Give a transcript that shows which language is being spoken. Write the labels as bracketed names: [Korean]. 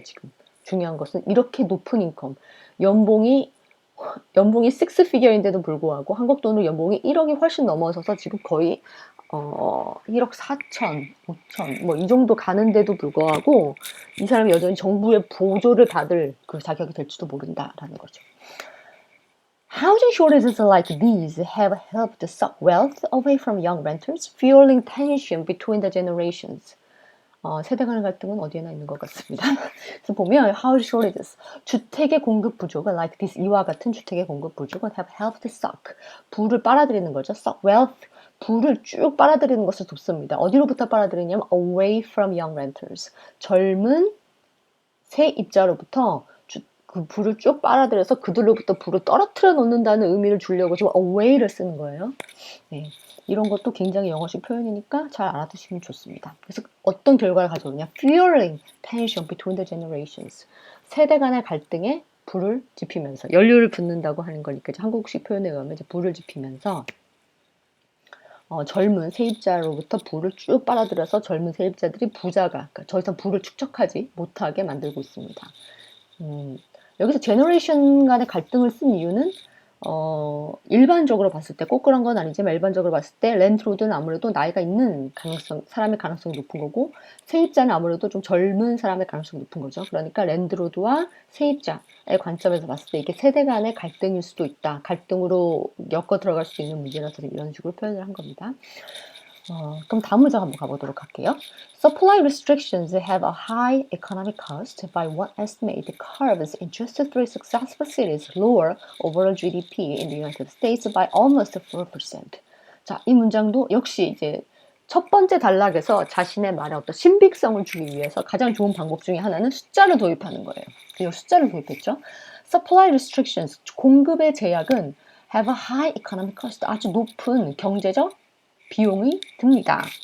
[Korean] 지금 중요한 것은 이렇게 높은 인컴, 연봉이 6피겨인데도 불구하고 한국 돈으로 연봉이 1억이 훨씬 넘어서서 지금 거의 1억 4천, 5천 뭐 이 정도 가는데도 불구하고 이 사람이 여전히 정부의 보조를 받을 그 자격이 될지도 모른다라는 거죠. [English] Housing shortages like these have helped suck wealth away from young renters, fueling tension between the generations. [Korean] 세대 간의 갈등은 어디에나 있는 것 같습니다. 그래서 보면 [English] housing shortages, [Korean] 주택의 공급 부족은 [English] like this, [Korean] 이와 같은 주택의 공급 부족은 [English] have helped suck, [Korean] 부를 빨아들이는 거죠. [English] suck wealth, [Korean] 부를 쭉 빨아들이는 것을 돕습니다. 어디로부터 빨아들이냐면 [English] away from young renters, [Korean] 젊은 세입자로부터 그 부를 쭉 빨아들여서 그들로부터 부를 떨어뜨려 놓는다는 의미를 주려고 지금 away를 쓰는 거예요. 네. 이런 것도 굉장히 영어식 표현이니까 잘 알아두시면 좋습니다. 그래서 어떤 결과를 가져오느냐? [English] Fueling tension between the generations. [Korean] 세대 간의 갈등에 불을 지피면서 연료를 붓는다고 하는 거니까 한국식 표현에 의하면 이제 불을 지피면서 젊은 세입자로부터 부를 쭉 빨아들여서 젊은 세입자들이 부자가 그러니까 더 이상 부를 축적하지 못하게 만들고 있습니다. 여기서 제너레이션 간의 갈등을 쓴 이유는 일반적으로 봤을 때 꼭 그런 건 아니지만 일반적으로 봤을 때 랜드로드는 아무래도 나이가 있는 사람의 가능성이 높은 거고 세입자는 아무래도 좀 젊은 사람의 가능성이 높은 거죠. 그러니까 랜드로드와 세입자의 관점에서 봤을 때 이게 세대 간의 갈등일 수도 있다. 갈등으로 엮어 들어갈 수 있는 문제라서 이런 식으로 표현을 한 겁니다. 그럼 다음 문장 한번 가보도록 할게요. [English] Supply restrictions have a high economic cost. By one estimate, the curves in just 3 successful cities lower overall GDP in the United States by almost 4%. [Korean] 자, 이 문장도 역시 이제 첫 번째 단락에서 자신의 말에 어떤 신빙성을 주기 위해서 가장 좋은 방법 중에 하나는 숫자를 도입하는 거예요. 그리고 숫자를 도입했죠. [English] Supply restrictions, [Korean] 공급의 제약은 [English] have a high economic cost, [Korean] 아주 높은 경제적 비용이 듭니다.